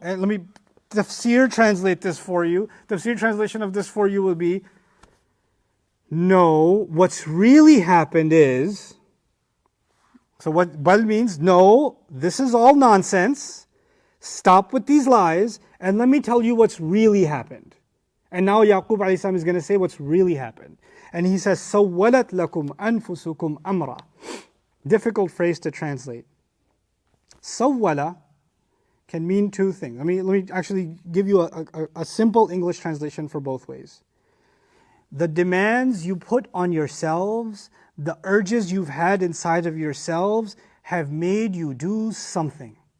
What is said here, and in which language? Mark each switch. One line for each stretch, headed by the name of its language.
English: And let me tafsir translate this for you. Tafsir translation of this for you will be, no, what's really happened is, so what bal means, no, this is all nonsense. Stop with these lies and let me tell you what's really happened. And now Yaqub alayhi salam is going to say what's really happened. And he says,
Arabic: سَوَّلَتْ لَكُمْ أَنفُسُكُمْ أَمْرًا.
English: Difficult phrase to translate. Sawwala can mean two things. Let me actually give you a simple English translation for both ways. The demands you put on yourselves, the urges you've had inside of yourselves have made you do something.